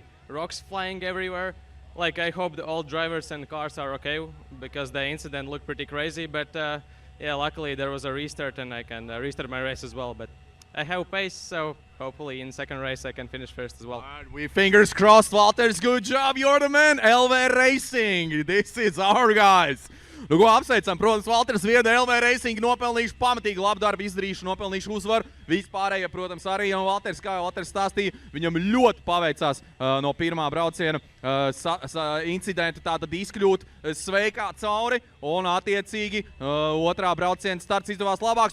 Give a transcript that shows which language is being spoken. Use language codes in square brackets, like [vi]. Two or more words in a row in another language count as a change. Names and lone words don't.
[en] Rocks flying everywhere. Like, I hope all drivers and cars are okay, because the incident looked pretty crazy. But yeah, luckily there was a restart, and I can restart my race as well. But I have pace, so hopefully in second race I can finish first as well. Right, we fingers crossed, Valters. Good job, you're the man. LV Racing, this is our guys. [lv] Nu, ko apsveicam, protams, Valters Vieda LV Racing nopelnījuši pamatīgi labu darbu izdarījuši, nopelnījuši uzvaru. Vispārējie, protams, arī, un Valters, kā jau Valters stāstīja, viņam ļoti paveicās no pirmā brauciena incidentu tātad izkļūt sveikā cauri, un attiecīgi otrā brauciena starts izdevās labāks.